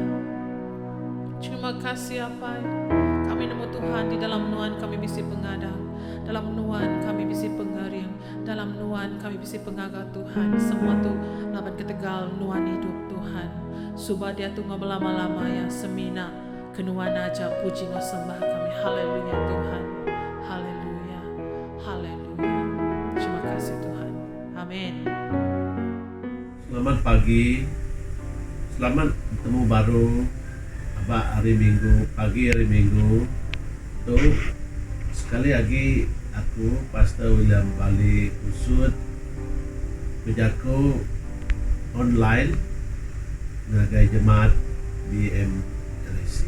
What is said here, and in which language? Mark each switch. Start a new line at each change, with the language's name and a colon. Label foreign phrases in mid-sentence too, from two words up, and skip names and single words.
Iban: Terima kasih apa kami nemu Tuhan di dalam nuan kami bisi pengadang, dalam nuan kami bisi pengering, dalam nuan kami bisi pengaga Tuhan. Semua tu laban ketegal nuan hidup Tuhan. Subah dia tu lama-lama yang semina kenuan aja puji no sembah kami. Haleluya Tuhan. Haleluya. Haleluya. Terima kasih Tuhan. Amin.
Malay: Selamat pagi, selamat bertemu
Iban: baru Abah hari Minggu, pagi hari Minggu tuh sekali lagi aku Pastor William Bali Usut bejaku online ngagai jemaat BMRC.